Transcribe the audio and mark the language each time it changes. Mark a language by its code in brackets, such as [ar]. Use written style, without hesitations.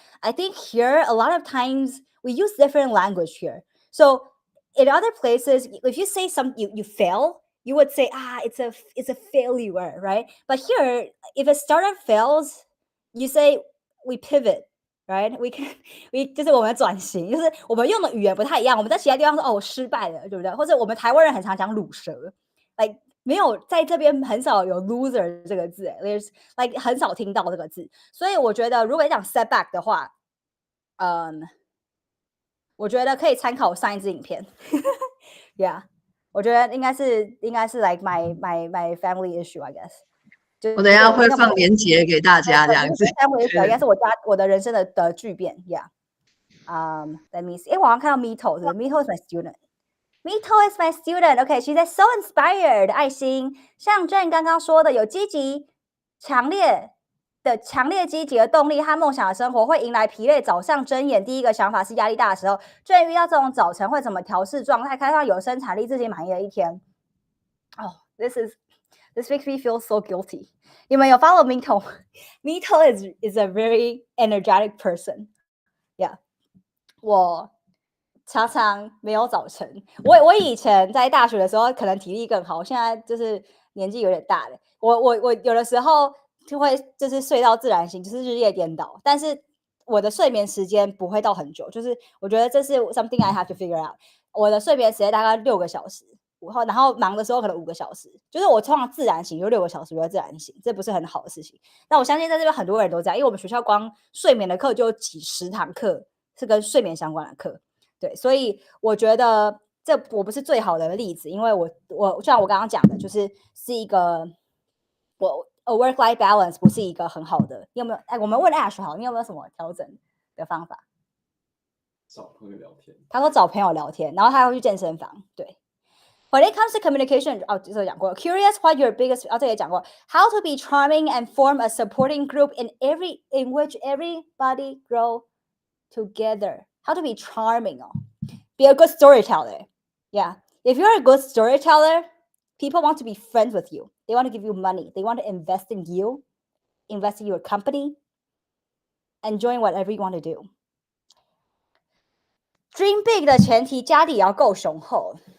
[en] I think here, a lot of times we use different language here. So in other places, if you say you fail, you would say, it's a failure, right? But here, if a startup fails, you say we pivot, right? [zh] we 就是我们转型，就是我们用的语言不太一样。我们在其他地方说我失败了，对不对？或者我们台湾人很常讲鲁蛇 ，like 没有在这边很少有 loser 这个字 ， [en] there's like [zh] 很少听到这个字。所以我觉得如果讲 setback 的话，我觉得可以参考上一支影片，Yeah， 我觉得应该是 [en] like my family issue, I guess。 [zh] 我等一下会放连结给大家，这样子。 family issue 应该是我的人生的巨变 ，Yeah。 [en] Let me see， [zh] 我好像看到 [en] Mito，Mito is my student。Mito is my student. Okay, she says so inspired. [zh] 爱心，像 Jen 刚刚说的，有积极、强烈积极的动力和梦想的生活会迎来疲累。早上睁眼第一个想法是压力大的时候。Jen 遇到这种早晨会怎么调试状态，开创有生产力、自己满意的一天？ [en] This makes me feel so guilty. [zh] 你们有 [en] follow Mito? Mito is a very energetic person. [zh] Yeah, 我常常没有早晨。我以前在大学的时候可能体力更好，现在就是年纪有点大了。我有的时候就会就是睡到自然醒，就是日夜颠倒。但是我的睡眠时间不会到很久，就是我觉得这是 [en] something I have to figure out。 [zh] 我的睡眠时间大概6个小时，然后忙的时候可能5个小时，就是我通常自然醒就6个小时，我要自然醒，这不是很好的事情。那我相信在这边很多人都这样，因为我们学校光睡眠的课就有几十堂课是跟睡眠相关的课。对，所以我觉得我不是最好的例子，因为我就像我刚刚讲的，就是一个work-life balance 不是一个很好的。你有没有？我们问 Ash 好，你有没有什么调整的方法？找朋友聊天。他说找朋友聊天，然后他会去健身房。对。 [en] When it comes to communication, [zh] 这个讲过。 [en] Curious what your biggest [zh] 这也讲过。 [en] How to be charming and form a supporting group in which everybody grow together. How to be charming Be a good storyteller. Yeah. If you're a good storyteller, people want to be friends with you. They want to give you money. They want to invest in you, invest in your company, and join whatever you want to do. [zh] Dream big 的前提，家底也要够雄厚。